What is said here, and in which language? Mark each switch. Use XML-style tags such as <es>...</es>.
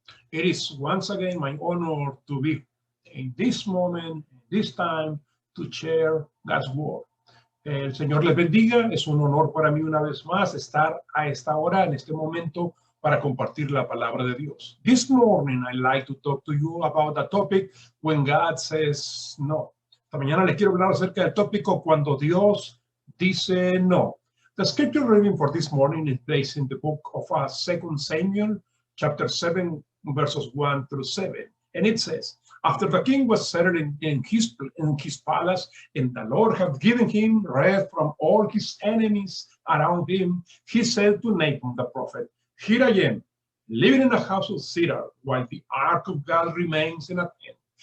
<en>It is once again my honor to be in this moment, this time, to share God's word.</en> <es>El Señor les bendiga. Es un honor para mí una vez más estar a esta hora, en este momento, para compartir la palabra de Dios.</es> <en>This morning, I'd like to talk to you about the topic when God says no.</en> <es>Esta mañana les quiero hablar acerca del tópico cuando Dios dice no.</es> <en>The scripture reading for this morning is based in the book of 2 Samuel, chapter 7, verses 1 through 7. And it says, after the king was settled in his palace, and the Lord had given him rest from all his enemies around him, he said to Nathan the prophet, here I am, living in a house of cedar, while the ark of God remains in a tent.</en>